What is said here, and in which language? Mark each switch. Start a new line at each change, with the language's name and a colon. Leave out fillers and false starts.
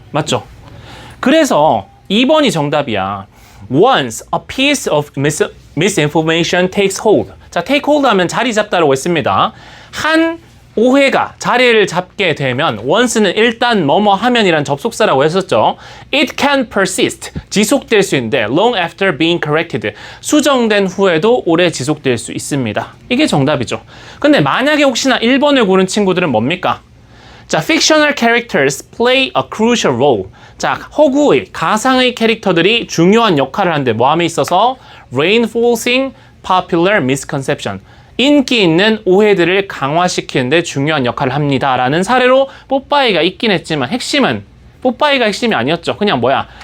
Korean: 맞죠? 그래서 2번이 정답이야.
English: Once a piece of misinformation takes hold.
Korean: 자, take hold 하면 자리 잡다라고 했습니다. 한 오해가 자리를 잡게 되면 once는 일단 뭐뭐 하면이란 접속사라고 했었죠.
English: It can persist.
Korean: 지속될 수 있는데
English: long after being corrected.
Korean: 수정된 후에도 오래 지속될 수 있습니다. 이게 정답이죠. 근데 만약에 혹시나 1번을 고른 친구들은 뭡니까?
English: 자, fictional characters play a crucial role.
Korean: 자, 허구의, 가상의 캐릭터들이 중요한 역할을 하는데 뭐함에 있어서
English: reinforcing popular misconception.
Korean: 인기 있는 오해들을 강화시키는데 중요한 역할을 합니다. 라는 사례로 뽀빠이가 있긴 했지만 뽀빠이가 핵심이 아니었죠. 그냥 뭐야?